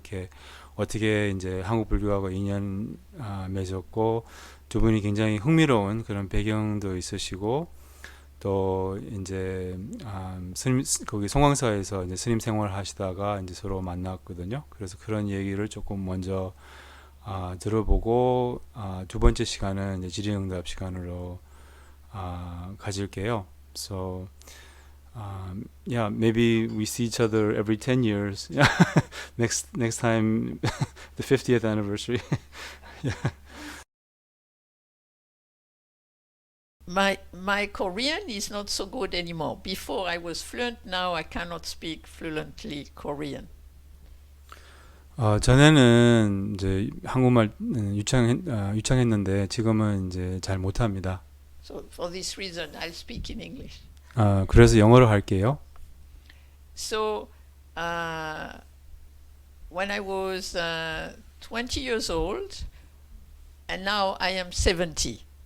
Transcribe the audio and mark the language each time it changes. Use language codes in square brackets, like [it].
[ko] 이렇게 어떻게 이제 한국 불교하고 인연 맺었고 두 분이 굉장히 흥미로운 그런 배경도 있으시고 또 이제 스님 거기 송광사에서 이제 스님 생활하시다가 이제 서로 만났거든요. 그래서 그런 얘기를 조금 먼저 들어보고 두 번째 시간은 이제 질의응답 시간으로 가질게요. [en] So yeah, maybe we see each other every 10 years. next time the 50th anniversary. Yeah. My Korean is not so good anymore. Before I was fluent, now I cannot speak fluently Korean. [ko] 전에는 이제 한국말 유창했는데 지금은 이제 잘 못합니다. [en] So for this reason, I'll speak in English. [ko] 그래서 영어로 할게요. [en] So when I was 20 years old, and now I am 70.